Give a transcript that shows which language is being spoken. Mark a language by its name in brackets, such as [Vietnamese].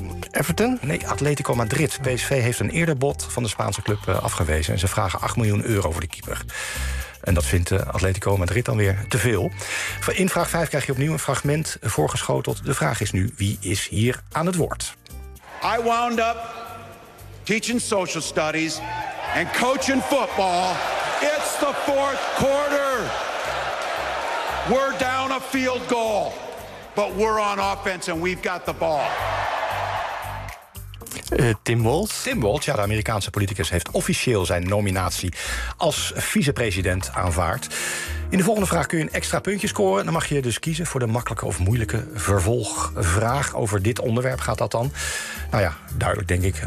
[Dutch] Everton? Nee, Atletico Madrid. PSV heeft een eerder bod van de Spaanse club afgewezen en ze vragen €8 miljoen voor de keeper. En dat vindt Atletico Madrid dan weer te veel. In vraag 5 krijg je opnieuw een fragment voorgeschoteld. De vraag is nu, wie is hier aan het woord? [English] I wound up teaching social studies and coaching football. It's the fourth quarter. We're down a field goal, but we're on offense and we've got the ball. [Dutch] Tim Walz, ja, de Amerikaanse politicus heeft officieel zijn nominatie als vicepresident aanvaard. In de volgende vraag kun je een extra puntje scoren. Dan mag je dus kiezen voor de makkelijke of moeilijke vervolgvraag. Over dit onderwerp gaat dat dan. Nou ja, duidelijk denk ik.